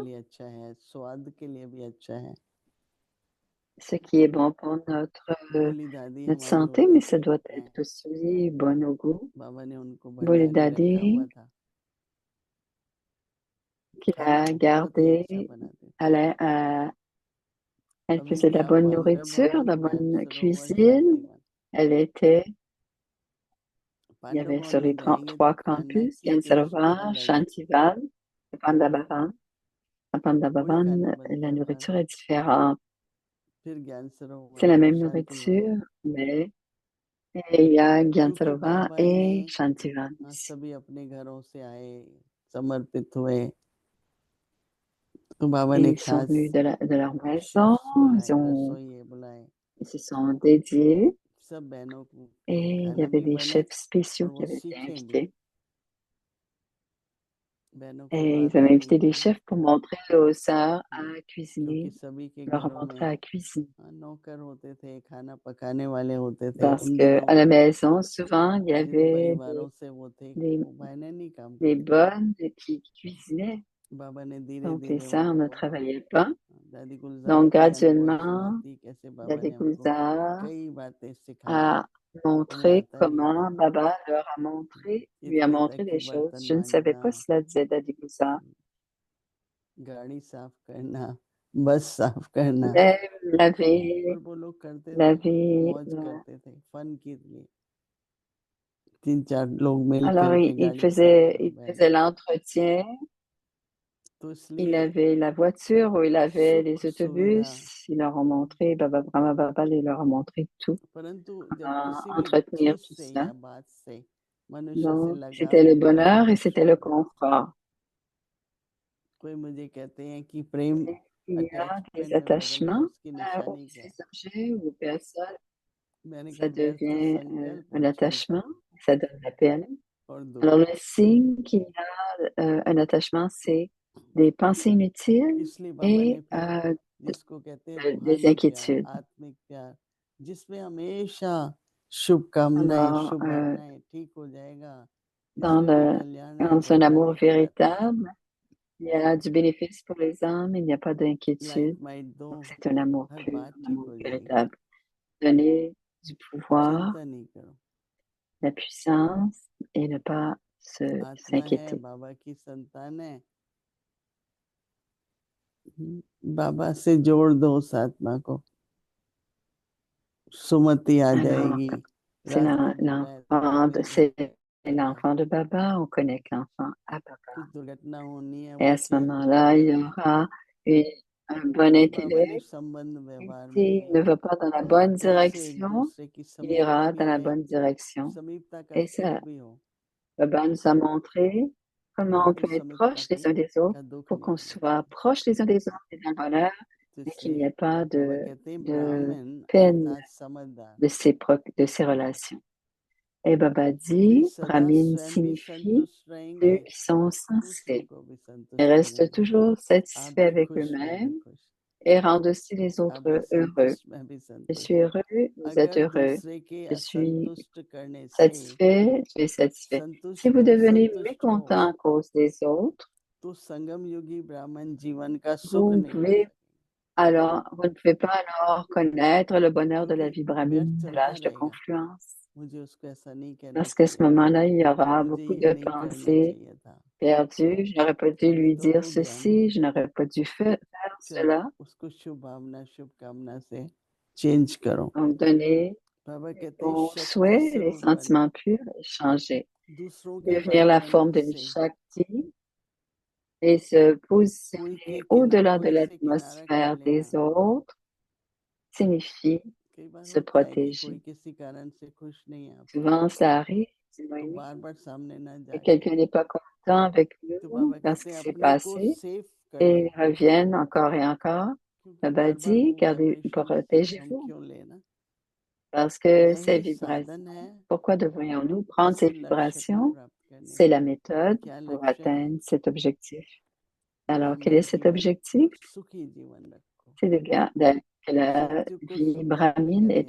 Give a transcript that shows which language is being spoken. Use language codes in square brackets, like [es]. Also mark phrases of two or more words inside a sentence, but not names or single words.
[hi] लिए अच्छा है, स्वाद के लिए भी अच्छा है। [fr] ce qui est bon pour [hi] बोली दादी [fr] notre [hi] हमारी [fr] santé, [hi] होती [fr] mais ça [hi] थी, [fr] doit être aussi bon au goût. [hi] बाबा ने उनको [fr] Boule [hi] भंडारी रखा हुआ [fr] Daddy, [hi] था, [fr] qui [hi] खाना [fr] a [hi] बहुत ही अच्छा [fr] gardé, [hi] बनाते थे। [fr] elle [hi] अभी [fr] faisait de [hi] भी [fr] la [hi] आप [fr] bonne [hi] वंडर [fr] nourriture, de [hi] भवन, [fr] la [hi] ज्ञान [fr] bonne [hi] सरोवर [fr] cuisine. [hi] शांतिवन, [fr] Elle était, il y [hi] पांडव [fr] avait [hi] भवन [fr] sur les [hi] में जाएंगे तो [fr] trois [hi] खाना [fr] campus, [hi] की टेस्ट [fr] Gansarovar, [hi] अलग है। [fr] Shantival, et Pandabavan. À [hi] वही खाना [fr] Pandabavan, [hi] बनता [fr] la [hi] है पर [fr] nourriture est différente. [hi] फिर ज्ञान [fr] C'est [hi] सरोवर [fr] la [hi] और [fr] même [hi] शांतिवन, [fr] nourriture, mais il y a [hi] क्योंकि [fr] Gansarovar [hi] बाबा ने [fr] et Shantivan. [hi] सभी अपने घरों से आए, समर्पित हुए, तो बाबा ने [fr] Ils sont [hi] खास [fr] venus de leur maison, [hi] शेफ्स बुलाए, [fr] ils [hi] रसोइये बुलाए, [fr] se sont dédiés [hi] सब बहनों के [fr] et [hi] लिए [fr] il y [hi] खाना [fr] avait [hi] भी [fr] des [hi] बने [fr] chefs spéciaux [hi] और [fr] qui [hi] वो [fr] avaient été [hi] सीखें भी, [fr] invités. [hi] बहनों को [fr] Et [hi] वो [fr] ils avaient [hi] आता नहीं [fr] invité des [hi] था, [fr] chefs pour montrer aux sœurs à [hi] क्योंकि [fr] cuisiner, [hi] सभी के [fr] leur [hi] घरों [fr] montrer à [hi] में [fr] cuisiner. [hi] नौकर होते थे, खाना पकाने वाले होते थे। [fr] Parce [hi] उन [fr] que [hi] दिनों [fr] à la maison, souvent, il y [hi] जिन [fr] avait [hi] परिवारों से वो थे [fr] des, [hi] वो बहनें नहीं काम [fr] des [hi] करती थी। [fr] bonnes qui cuisinaient. [hi] बाबा ने धीरे [fr] Donc, les [hi] धीरे [fr] sœurs ne [hi] उनको, [fr] travaillaient pas. [hi] दादी गुलजार [fr] Donc, [hi] की अनुभव [fr] graduellement, [hi] सुनाती कैसे बाबा [fr] Daddy [hi] ने हमको [fr] Gulzar [hi] कई बातें सिखाई, [fr] a [hi] वो मैं [fr] montré [hi] आता नहीं [fr] comment [hi] था। [fr] Baba leur a montré, lui a [hi] इतने तक [fr] montré [hi] कि [fr] des choses. [hi] बर्तन [fr] Je ne savais [hi] मांजना, [fr] pas cela, disait Daddy Gulzar. [hi] गाड़ी साफ करना, बस साफ करना, [fr] Même [hi] और वो लोग करते थे, [fr] laver, [hi] मौज करते थे, फन के लिए। 3-4 लोग मिल [fr] alors [hi] करके [fr] il [hi] गाड़ी साफ [fr] faisait, [hi] करो [fr] il [hi] बहन। [fr] faisait l'entretien. [hi] तो [fr] Il [hi] इसलिए [fr] avait la voiture ou il avait [hi] सुख [fr] les [hi] सुविधा, [fr] autobus. Ils leur ont montré, Baba Brahma Baba, il leur a montré tout, [hi] परंतु जब [fr] comment [hi] किसी भी [fr] entretenir [hi] चीज [fr] tout [hi] से [fr] ça. [hi] या बात से मनुष्य से [fr] Donc, [hi] लगाव [fr] c'était le [hi] होता है [fr] bonheur [hi] तो [fr] et [hi] वो [fr] c'était [hi] सुख [fr] le [hi] मिलता है। [fr] confort. [hi] कोई मुझे कहते हैं कि प्रेम [fr] Il y a des [hi] अटैचमेंट में बदल गया, [fr] attachements [hi] उसकी [fr] aux [hi] निशानी क्या है? [fr] objets ou aux personnes. [hi] मैंने [fr] Ça [hi] कहा व्यर्थ [fr] devient [hi] संकल्प [fr] un [hi] और चिंता [fr] attachement, ça donne la peine. [hi] और [fr] Alors, [hi] दुख। [fr] le signe qu'il y a un attachement, c'est des pensées inutiles [hi] इसलिए बाबा [fr] et [hi] ने फिर जिसको कहते हैं [fr] des [hi] रूहानी प्यार, [fr] inquiétudes. [hi] आत्मिक प्यार, जिसमें हमेशा शुभकामनाएं, [fr] Alors, [hi] शुभ भावनाएं, ठीक हो जाएगा, [fr] dans, [hi] इसमें भी कल्याण है, [fr] dans un [hi] घबराने [fr] amour [hi] की बात नहीं। [fr] véritable, il y a du bénéfice pour les âmes, il n'y a pas d'inquiétude. [en] light might [hi] दो, [fr] Donc, c'est un amour [hi] हर [fr] pur, [hi] बात [fr] un [hi] ठीक [fr] amour [hi] हो जाएगी, [fr] véritable. Donner du pouvoir, [hi] चिंता नहीं करो। [fr] la puissance et ne pas [hi] आत्मा है, [fr] s'inquiéter. [hi] बाबा की संतान है, बाबा से जोड़ दो उस आत्मा को, सुमति आ [fr] Alors, [hi] जाएगी, [fr] c'est [hi] रास्ता बताए तो [fr] c'est [hi] जाएगा। [fr] l'enfant de Baba, on connecte l'enfant à Baba. [hi] कुछ दुर्घटना होनी है [fr] Et à ce [hi] बच्चे, [fr] moment-là, il y aura un bon [hi] तो बाबा ने [fr] intellect. [hi] संबंध [fr] Et [hi] व्यवहार में [fr] s'il [hi] भी [fr] ne va pas dans la bonne [hi] कैसे एक [fr] direction, [hi] दूसरे की [fr] il [hi] समीपता [fr] ira [hi] भी [fr] dans la [hi] आए, [fr] bonne direction. [hi] समीपता का [fr] Et [hi] सुख [fr] ça, [hi] भी हो, [fr] Baba nous a montré comment on [hi] परंतु [fr] peut être [hi] समीपता [fr] proches les uns des autres [hi] का दुख [fr] pour [hi] नहीं [fr] qu'on [hi] होना [fr] soit [hi] चाहिए। [fr] proches les uns des autres et dans le bonheur, [hi] तो [fr] mais qu'il n'y [hi] इसलिए [fr] ait pas [hi] बाबा कहते हैं [fr] de [hi] ब्राह्मण [fr] peine [hi] अर्थात समझदार, [fr] de ces relations. Et Baba [hi] वे [fr] dit, [hi] सदा [fr] Brahmin [hi] स्वयं भी [fr] signifie [hi] संतुष्ट रहेंगे, [fr] ceux qui sont [hi] दूसरों [fr] sensés. [hi] को भी [fr] Ils [hi] संतुष्ट [fr] restent [hi] करेंगे। [fr] toujours [hi] आप [fr] satisfaits [hi] भी [fr] avec [hi] खुश, मैं भी [fr] eux-mêmes [hi] खुश, [fr] et rendent aussi les [hi] आप भी [fr] autres heureux. [hi] संतुष्ट, मैं भी [fr] Je [hi] संतुष्ट। [fr] suis heureux, vous êtes [hi] अगर [fr] heureux. [hi] दूसरे के [fr] Je suis [hi] असंतुष्ट करने से [fr] satisfait, je suis satisfait. [hi] संतुष्ट [fr] Si vous devenez [hi] असंतुष्ट हो, [fr] mécontent à cause des autres, [hi] तो संगम योगी ब्राह्मण जीवन का सुख [fr] vous ne [hi] नहीं ले [fr] pouvez [hi] सकेंगे। [fr] alors, vous ne pouvez pas alors connaître le bonheur de la [hi] क्योंकि [fr] vie [hi] व्यर्थ [fr] brahmine de [hi] चलता [fr] l'âge de [hi] रहेगा, [fr] confluence. [hi] मुझे उसको ऐसा नहीं कहना [fr] Parce qu'à ce [hi] चाहिए था, [fr] moment-là, il y aura [hi] मुझे [fr] beaucoup [hi] ये [fr] de [hi] नहीं करना [fr] pensées [hi] चाहिए था, [fr] perdues. Je n'aurais pas dû [hi] अभी [fr] lui [hi] तो [fr] dire [hi] हो गया ना। [fr] ceci, je n'aurais pas dû faire [hi] चलो [fr] cela. [hi] उसको शुभ भावना शुभकामना से चेंज करो। [fr] Donc, donner [hi] बाबा कहते हैं [fr] aux [hi] शक्ति [fr] souhaits, les [hi] स्वरूप बनो, [fr] sentiments purs et changer. [hi] दूसरों के [fr] Devenir la forme [hi] वायुमंडल [fr] d'une [hi] से [fr] Shakti et se [hi] कोई [fr] positionner [hi] के [fr] au-delà de [hi] कोई से किनारा कर [fr] l'atmosphère [hi] लेना। [fr] des autres signifie [hi] कई बार [fr] se [hi] होता है कि कोई [fr] protéger. [hi] किसी कारण से खुश नहीं है आपसे, [fr] Souvent, ça arrive, [hi] तो [fr] Simonie, [hi] बार बार सामने ना [fr] et [hi] जाके, [fr] quelqu'un n'est pas content avec [hi] तो [fr] nous [hi] बाबा [fr] dans ce [hi] कहते [fr] qui [hi] हैं [fr] s'est [hi] अपने को [fr] passé [hi] सेफ कर [fr] et [hi] लो, [fr] reviennent encore et encore. [hi] क्योंकि [fr] Baba [hi] बार बार [fr] dit, [hi] वो [fr] gardez, [hi] वाइब्रेशन हम [fr] protégez-vous [hi] क्यों लेना। [fr] parce que ces [hi] यही [fr] vibrations, [hi] साधन है [fr] pourquoi devrions-nous prendre [hi] इस [fr] ces [hi] लक्ष्य को [fr] vibrations? [hi] प्राप्त करने [fr] C'est la [hi] का। [fr] méthode [hi] क्या [fr] pour [hi] लक्ष्य है? [fr] atteindre cet objectif. [hi] कि [fr] Alors, quel [hi] अपना [fr] est cet [hi] जीवन [fr] objectif? [hi] सुखी जीवन रखो, [fr] C'est que la [hi] सत्युग को [fr] vie [hi] सुख राज्य [fr] brahmine est